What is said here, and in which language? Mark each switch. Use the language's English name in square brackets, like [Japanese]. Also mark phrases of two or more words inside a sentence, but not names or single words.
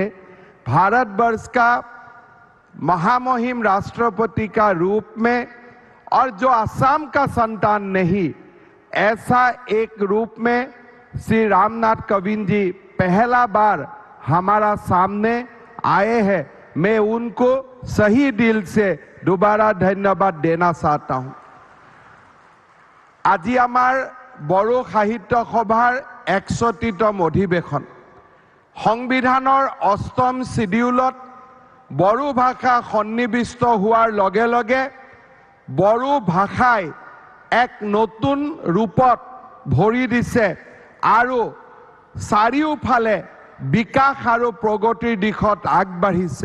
[Hindi] भारतवर्ष का महामहिम राष्ट्रपति का रूप में और जो असम का संतान नहीं, ऐसा एक रूप में श्री रामनाथ कोविंद जी पहला बार हमारा सामने आए हैं। मैं उनको सही दिल से दोबारा धन्यवाद देना चाहता हूं। [Assamese] আজি আমাৰ বড়ো সাহিত্য সভাৰ 61তম অধিৱেশন, সংবিধানৰ 8ম শিডিউলত বড়ো ভাষা সন্নিৱিষ্ট হোৱাৰ লগে লগে বড়ো ভাষাই এক নতুন ৰূপত ভৰি দিছে আৰু চাৰিওফালে বিকাশ আৰু প্ৰগতিৰ দিশত আগবাঢ়িছে।